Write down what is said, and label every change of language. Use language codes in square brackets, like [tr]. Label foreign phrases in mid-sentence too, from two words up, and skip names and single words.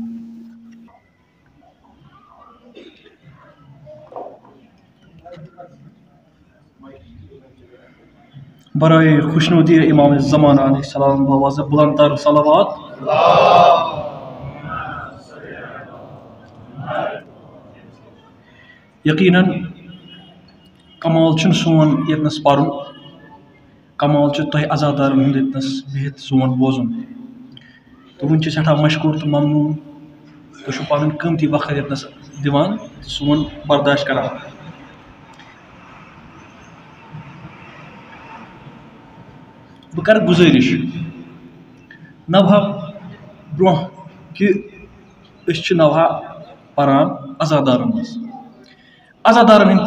[fa] برائے خوشنودی امام زمان علیہ السلام بآواز بلند تر صلوات۔ [ks] یقیناً کمال چھُنہٕ سون ییٚتنَس پَرُن، کمال چھُ تۄہہِ عزادارن ہُنٛد ییٚتنَس بِہِتھ سون بوزُن۔ تہٕ وٕنۍ چھِ سٮ۪ٹھاہ مشکوٗر تہٕ ممنوٗن تُہۍ چھُو پَنُن قۭمتی وقت ییٚتنَس دِوان تہٕ سون برداشت کران۔ بہٕ کَرٕ گُزٲرِش نوہا برونٛہہ کہِ أسۍ چھِ نوہا پَران عزادارن منٛز، عزادارن ہٕنٛدۍ